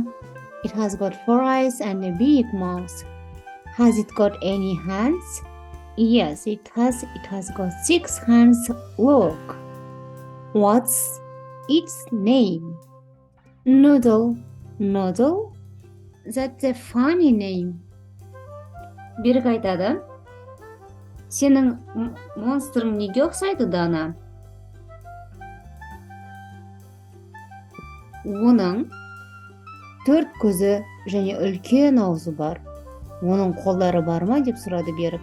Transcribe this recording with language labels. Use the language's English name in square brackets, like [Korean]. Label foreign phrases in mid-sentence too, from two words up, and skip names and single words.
[English] It has got 4 eyes and a big mouth. Has it got any hands? Yes, it has. It has got 6 hands. Look. What's its name? Noodle. Noodle? That's a funny name. [Kazakh] Берік айтады. Сенің монстрың неге ұқсайды, Дана? Оның 4 көзі және үлкен аузы бар. Оның қолдары бар ма деп сұрады Берік.